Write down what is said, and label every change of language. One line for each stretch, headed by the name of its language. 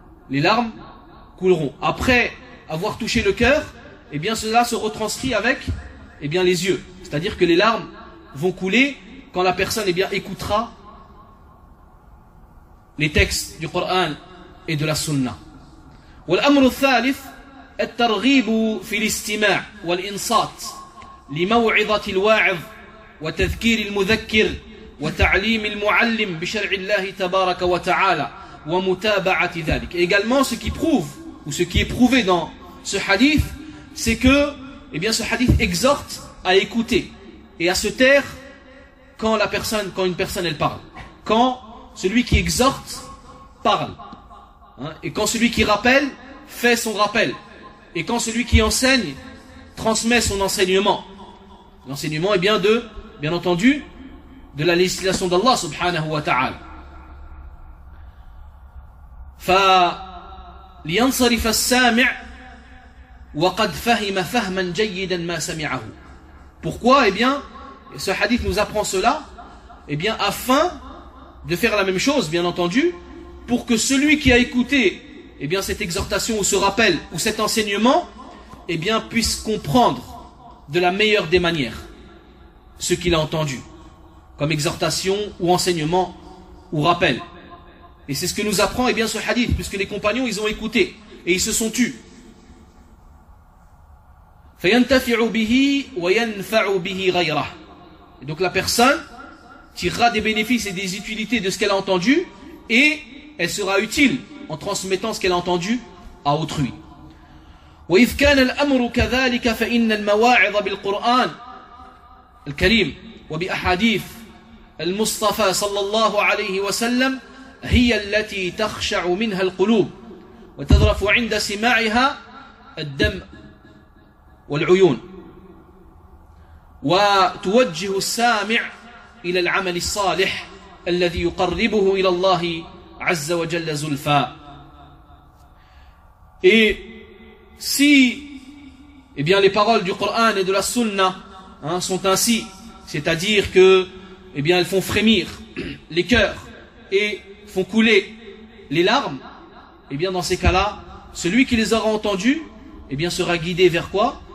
French: Les larmes couleront. Après avoir touché le cœur, eh bien, cela se retranscrit avec, eh bien, les yeux. C'est-à-dire que les larmes vont couler quand la personne, eh bien, écoutera les textes du Coran et de la Sunna.
Arabic: والأمر الثالث الترغيب في الاستماع والإنصات لموعظة الواعظ وتذكير المذكر وتعليم المعلم بشرع الله تبارك وتعالى ومتابعة ذلك.
French: Également, ce qui prouve ou ce qui est prouvé dans ce hadith, c'est que, eh bien, ce hadith exhorte à écouter et à se taire quand la personne, quand une personne elle parle, quand celui qui exhorte parle, hein, et quand celui qui rappelle fait son rappel, et quand celui qui enseigne transmet son enseignement, l'enseignement est bien de, bien entendu, de la législation d'Allah subhanahu wa ta'ala.
Arabic: Fa لينصرف السامع وقد فهم فهما جيدا ما سمعه.
French: Pourquoi? Eh bien, ce hadith nous apprend cela, eh bien, afin de faire la même chose, bien entendu, pour que celui qui a écouté, eh bien, cette exhortation ou ce rappel ou cet enseignement, eh bien, puisse comprendre de la meilleure des manières ce qu'il a entendu comme exhortation ou enseignement ou rappel. Et c'est ce que nous apprend, eh bien, ce hadith, puisque les compagnons, ils ont écouté et ils se sont tus.
Arabic: فَيَنْتَفِعُ بِهِ وَيَنْفَعُ بِهِ غَيْرَهُ.
French: Et donc la personne tirera des bénéfices et des utilités de ce qu'elle a entendu, et elle sera utile en transmettant ce qu'elle a entendu à autrui.
Arabic: وَإِذْ كَانَ الْأَمْرُ كَذَلِكَ فَإِنَّ الْمَوَاعِظَ بِالْقُرْآنِ الْكَرِيمِ وَبِأَحَادِيثِ الْمُصْطَفَى صَلَّى اللَّهُ عَلَيْهِ وَسَلَّمَ هي التي تخشع منها القلوب وتذرف عند سماعها الدم والعيون وتوجه السامع إلى العمل الصالح الذي يقربه إلى الله عز وجل زلفا.
French: Et si, eh bien, les paroles du Coran et de la Sunna, hein, sont ainsi, c'est-à-dire que, eh bien, elles font frémir les cœurs et font couler les larmes, et bien, dans ces cas-là, celui qui les aura entendus, et bien, sera guidé vers quoi?